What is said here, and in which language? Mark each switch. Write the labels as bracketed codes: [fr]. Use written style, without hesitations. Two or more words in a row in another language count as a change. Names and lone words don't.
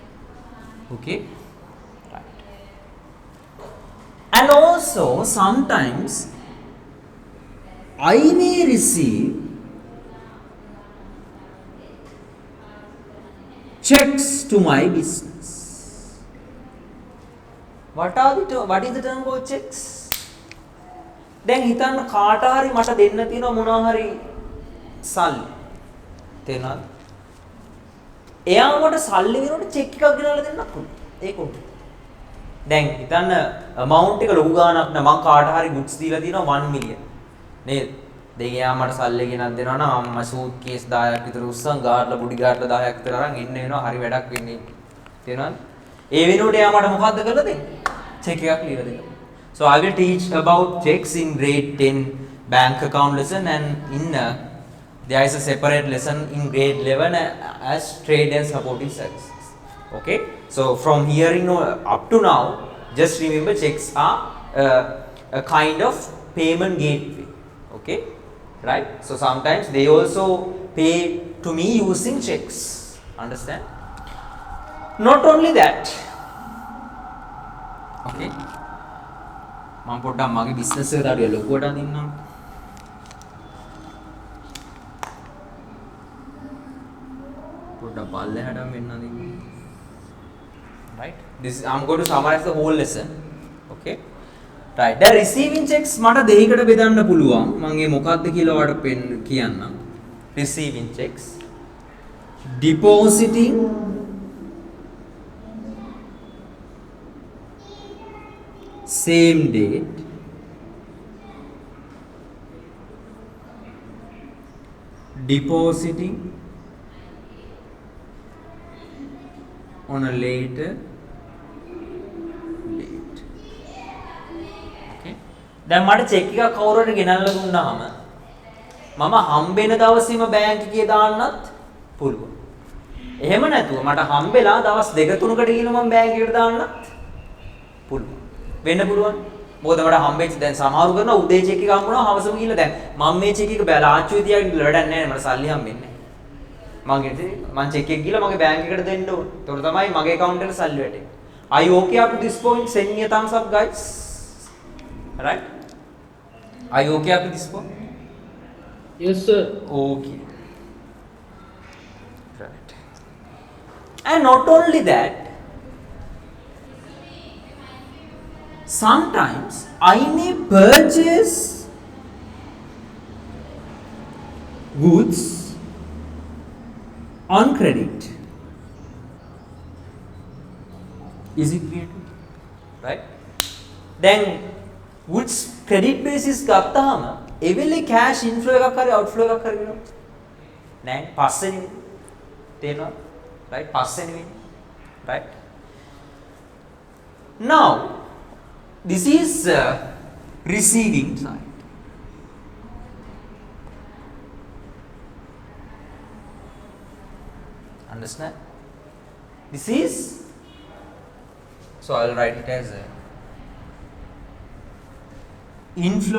[en] Okay, And also sometimes I may receive checks to my business. What is the term called checks? [si] දැන් හිතන්න කාට හරි මට දෙන්න තියෙන මොනවා හරි සල්ලි. තේරෙනවද? එයා මට සල්ලි වෙනකොට චෙක් එකක් ගෙනල්ලා දෙන්නත් පුළුවන්. ඒක උඩ. දැන් හිතන්න amount එක ලොකු ගාණක් නෑ. මං කාට හරි goods දීලා තියෙනවා 1 million. නේද? දැන් එයා මට සල්ලි ගෙනත් දෙනවා නම් මම suitcase 10ක් විතර උස්සන් ගාඩලා බුඩි ගාඩලා 10ක් විතර අරන් එන්න වෙනවා. හරි වැඩක් වෙන්නේ. තේරෙනවද? ඒ වෙනුවට එයා මට මොකද්ද කරලා දෙන්නේ? චෙක් එකක් ලියලා දෙනවා. [en] So I will teach about checks in grade 10 bank account lesson, and in there is a separate lesson in grade 11 as trade and supporting services. Okay, so from here up to now, just remember checks are a kind of payment gateway. Okay, right? So sometimes they also pay to me using checks. Understand? Not only that. Okay. [si] මම පොඩ්ඩක් මගේ බිස්නස් එකට අඩිය ලොකුවට අදින්නම්. පොඩ්ඩක් පල්ලෙහාටම වෙන්න අදින්න. [en] Right? This I'm going to summarize the whole lesson. Okay? Right. The receiving checks [si] මට දෙකකට බෙදන්න පුළුවන්. මම මේ මොකක්ද කියලා ඔයාලට කියන්නම්. [en] Receiving checks, depositing, same date, depositing on a later date. Okay. [si] දැන් මට චෙක් එකක් කවුරුහරි ගෙනල්ලා දුන්නාම මම හම්බෙන දවසේම බැංක් එකේ දාන්නත් පුළුවන්. එහෙම නැතුව මට හම්බෙලා දවස් 2-3කට ගිහින් මම බැංක් එකට දාන්නත් පුළුවන්. වෙන්න පුළුවන්. මොකද මට හම්බෙච්ච දැන් සමහරු කරනවා උදේ චෙක් එක හම්බුනවා හවසම ගිහලා දැන් මම මේ චෙක් එක බැලාච්චුවේ තියාගෙන ඉන්න වැඩක් නැහැ මට සල්ලි හම්බෙන්නේ නැහැ. මම චෙක් එක ගිහලා මගේ බැංක් එකට දෙන්න ඕන. ඒතකොට තමයි මගේ account එකට සල්ලි වැටෙන්නේ. [en] Are you okay up to this point? Send me a thumbs up guys. Right? Are you okay up to this point? Yes, sir. Okay. Right. And not only that, sometimes I may purchase goods on credit. Is it clear? Right? Then goods credit basis [si] ගත්තාම ඒ වෙලේ [en] cash inflow [si] එකක් හරි outflow එකක් හරි වෙනවා. නෑ පස්සෙනි තේරෙනවද? right පස්සෙනි වෙන්නේ. [en] right? Now this is receiving side. Understand? This is, so I will write it as inflow.